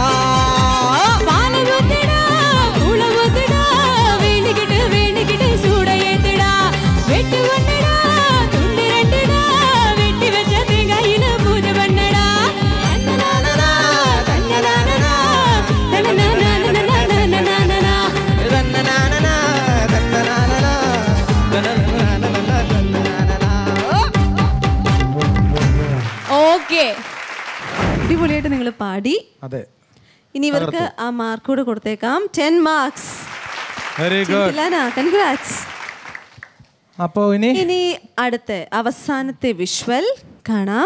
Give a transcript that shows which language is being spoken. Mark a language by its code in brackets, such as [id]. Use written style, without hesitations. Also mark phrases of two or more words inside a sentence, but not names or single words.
[ta] பால ஊத்திடா கூள ஊத்திடா வேண்டுகிட்டு சூட ஏத்திடா வெட்டு வந்தடா துண்டு ரெண்டுடா வெட்டி வச்ச தேங்காயில பூஜை பண்ணடா. தன்னனானனா தன்னனானனா தன்னனானனா தன்னனானனா தன்னனானனா தன்னனானனா. [ml] ഓക്കെ, അടിപൊളിയായിട്ട് നിങ്ങൾ പാടി. അതെ. ഇനി ഇവർക്ക് ആ മാർക്ക് കൂടെ കൊടുത്തേക്കാം. 10 മാർക്സ്. [en] very good. [ml] കൺഗ്രാറ്റ്സ്. അപ്പോ ഇനി അടുത്ത അവസാനത്തെ വിഷ്വൽ കാണാം.